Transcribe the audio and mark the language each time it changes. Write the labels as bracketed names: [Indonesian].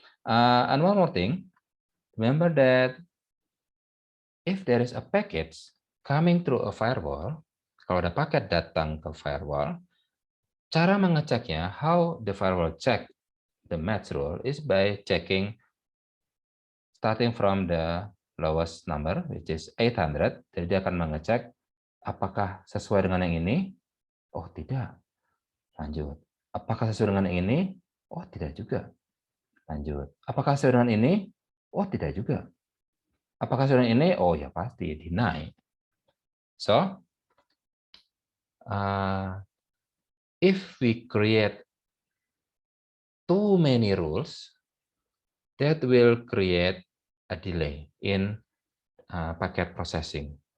[English] And one more thing, remember that if there is a package coming through a firewall, [Indonesian] kalau ada paket datang ke firewall, cara mengeceknya, [English] how the firewall check the match rule is by checking starting from the lowest number, which is 800. [Indonesian] Jadi dia akan mengecek apakah sesuai dengan yang ini. Oh, tidak. Lanjut. Apakah sesuai dengan yang ini? Oh, tidak juga. Lanjut. Apakah sesuai dengan ini? Oh, tidak juga. Apakah sesuai dengan ini? Oh, ya pasti. Deny. [English] So, if we create too many rules, that will create a delay in packet processing.